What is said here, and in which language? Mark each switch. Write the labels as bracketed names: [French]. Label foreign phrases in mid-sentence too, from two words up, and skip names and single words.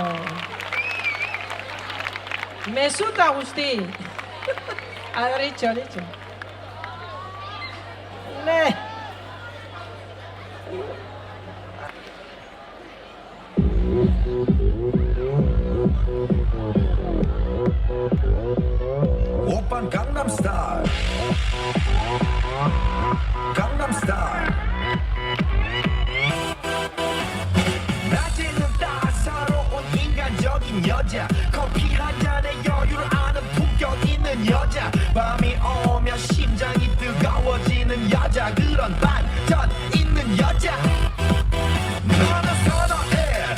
[Basque] Mezuta guzti. Adoritxo. Ne. [Korean] Oppan Gangnam Style. Gangnam Style. 낮에는 따사로운 인간적인 여자. 커피 한 잔에 여유를 아는 품격 있는 여자. 밤이 오면 심장이 뜨거워지는 여자. 그런 반전 있는 여자. 너는 선어해.